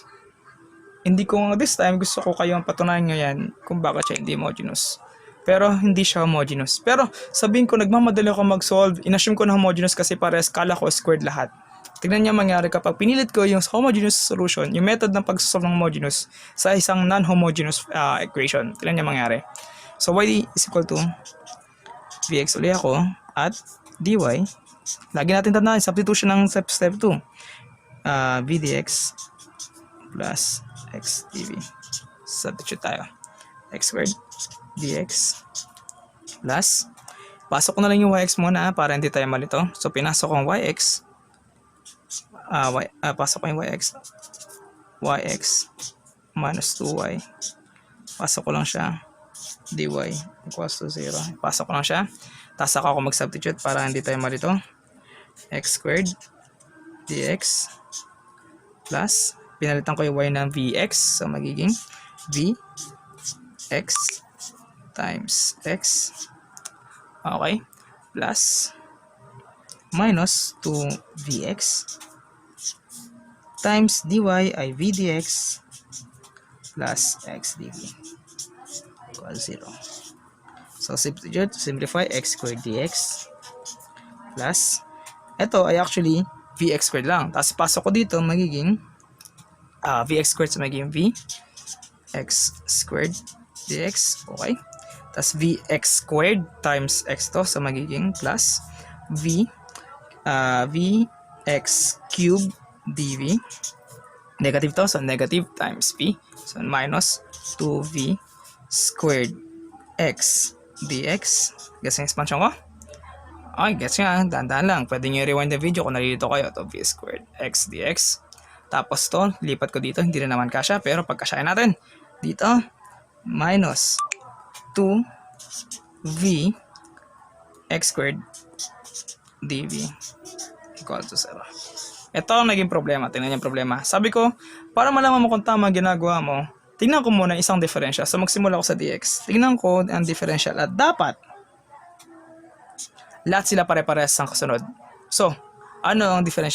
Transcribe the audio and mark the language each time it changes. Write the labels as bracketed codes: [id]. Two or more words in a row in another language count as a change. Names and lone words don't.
[tl] Hindi ko, [en] this time, [tl] gusto ko kayong patunayan nyo yan kung bakit siya hindi homogeneous. Pero hindi siya homogeneous. Pero sabihin ko, nagmamadali ako mag-solve. Inassume ko na homogeneous kasi pares kala ko squared lahat. Tignan niyo mangyari kapag pinilit ko yung [en] homogeneous solution, [tl] yung method ng pag-solve ng homogeneous sa isang [en] non-homogeneous equation. [tl] Tignan niyo mangyari. [en] So y is equal to vx [tl] ulit ako [en] at dy. [tl] Lagi natin tandaan, substitution ng step 2. [en] V dx plus x dv. [tl] Substitute tayo. [en] X squared dx plus, [tl] pasok ko na lang yung yx muna para hindi tayo malito. So, pinasok ko ang yx, pasok ko yung yx minus 2y, pasok ko lang siya, [en] dy equals to 0, [tl] pasok ko lang siya, tapos ako mag-substitute para hindi tayo malito. [en] X squared dx plus, [tl] pinalitan ko yung y ng vx, so magiging [en] vx times x, okay, plus minus 2vx times dy [tl] ay [en] v dx plus x dv equals 0. So substitute, simplify, x squared dx plus, [tl] ito ay actually [en] vx squared [tl] lang, tapos pasok ko dito magiging [en] vx squared, [tl] so magiging [en] v x squared dx, [tl] okay. [en] Tapos vx squared times x to, so magiging plus vx cubed dv. Negative to, so negative times v. So minus 2v squared x dx. [tl] Gets yung expansion ko? Okay, gets nga. Dahan-dahan lang. Pwede nyo [en] rewind the video [tl] kung nalilito kayo. To [en] v squared x dx. [tl] Tapos to, lipat ko dito. Hindi na naman kasya, pero pagkasyahin natin. Dito, [en] minus 2v x squared dv equal to 0. [tl] Ito ang naging problema. Tingnan niyo yung problema. Sabi ko, para malaman mo kung tama ginagawa mo, tingnan ko muna isang differential. So magsimula ko sa dx. Tingnan ko ang differential at dapat lahat sila pare-parehas ang kasunod. So, ano ang differential?